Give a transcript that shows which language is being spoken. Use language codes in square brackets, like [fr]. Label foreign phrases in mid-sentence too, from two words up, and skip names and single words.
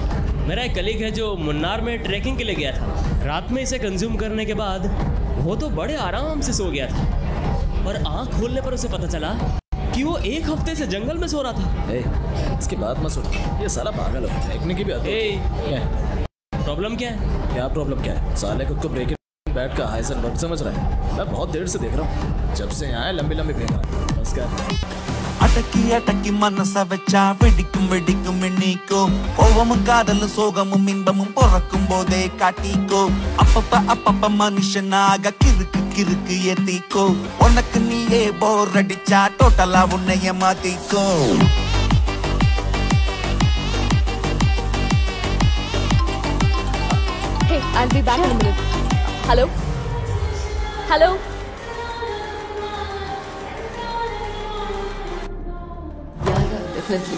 [hi] मेरा एक कलीग है जो मुन्नार में ट्रैकिंग के लिए गया था। रात में इसे कंज्यूम करने के बाद वो तो बड़े आराम से सो गया था और आंख खोलने पर उसे पता चला कि वो 1 हफ्ते से जंगल में सो रहा था। इसकी बात मत सुनो, ये साला पागल है। देखने की भी आदत है। प्रॉब्लम क्या है? क्या प्रॉब्लम क्या है? साले खुद को ब्रेक बैट का हाइसन वर्ड समझ रहा है। मैं बहुत देर से देख रहा हूँ, जब से यहाँ लंबी लंबी फेंक रहा है। बस क्या [ta] அடக்கி அடக்கி மனச வச்சா வெடிக்கும் வெடிக்கும் எண்ணிக்கோ கோவமும் காதலும் சோகமும் இன்பமும் பிறக்கும் போதே காட்டிக்கோ அப்பப்ப மனுஷனாக கிறுக்கு கிறுக்கு ஏத்திக்கோ உனக்கு நீயே போர் அடிச்சா டோட்டலா உன்னைய மாத்திக்கோ [en] Hey, I'll be back in a minute. Hello? Hello? Yeah, definitely.